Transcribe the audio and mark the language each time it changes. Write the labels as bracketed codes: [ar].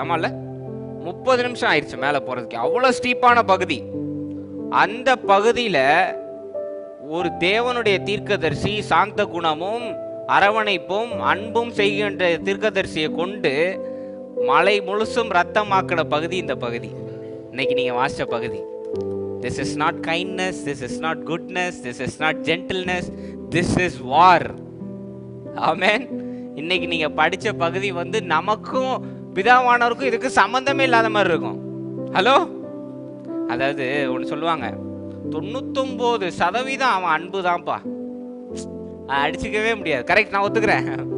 [ta] ஆமாம்ல, 30 நிமிஷம் ஆயிடுச்சு மேலே போகிறதுக்கு. அவ்வளோ ஸ்டீப்பான பகுதி. அந்த பகுதியில் ஒரு தேவனுடைய தீர்க்கதரிசி சாந்த குணமும் அரவணைப்பும் அன்பும் செய்கின்ற தீர்க்கதரிசியை கொண்டு மலை முழுசும் ரத்தமாக்கின பகுதி இந்த பகுதி, இன்னைக்கு நீங்க வாசிச்ச பகுதி. [en] This is not kindness, this is not goodness, this is not gentleness, this is war. Amen. [ta] இன்னைக்கு நீங்க படிச்ச பகுதி நமக்கும் பிதாவானவருக்கும் இதுக்கு சம்பந்தமே இல்லாத மாதிரி இருக்கும். ஹலோ, அதாவது ஒன்று சொல்லுவாங்க, 99% அவன் அன்பு தான்ப்பா, அடிச்சுக்கவே முடியாது. கரெக்ட், நான் ஒத்துக்கிறேன்.